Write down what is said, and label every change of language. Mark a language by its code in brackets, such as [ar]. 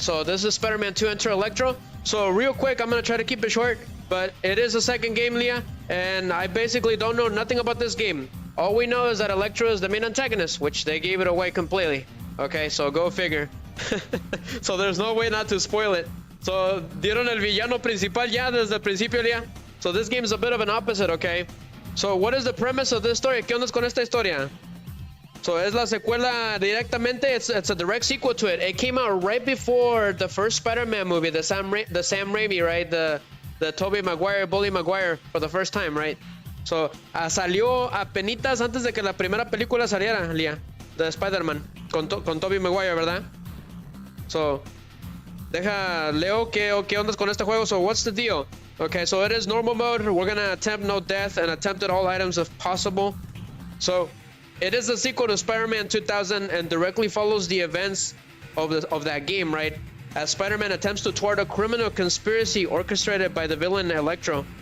[en] So this is Spider-Man 2 Enter Electro. So real quick, I'm gonna try to keep it short, but it is the second game, Leah, and I basically don't know nothing about this game. All we know is that Electro is the main antagonist, which they gave it away completely. Okay, so go figure. So there's no way not to spoil it. [es] So, dieron el villano principal ya desde el principio, Lía. [en] So this game is a bit of an opposite, okay? So what is the premise of this story? [es] ¿Qué onda con esta historia? So es la secuela directamente. [en] It's a direct sequel to it. It came out right before the first Spider-Man movie, the Sam Raimi, right? The Tobey Maguire, Bully Maguire for the first time, right? [es] So salió apenitas antes de que la primera película saliera, Lía, de Spider-Man con Tobey Maguire, ¿verdad? So... Leo, ¿qué ondas con este juego? [en] So what's the deal? Okay, so it is normal mode. We're gonna attempt no death and attempted all items if possible. So it is a sequel to Spider-Man 2000 and directly follows the events of that game, right? As Spider-Man attempts to thwart a criminal conspiracy orchestrated by the villain Electro.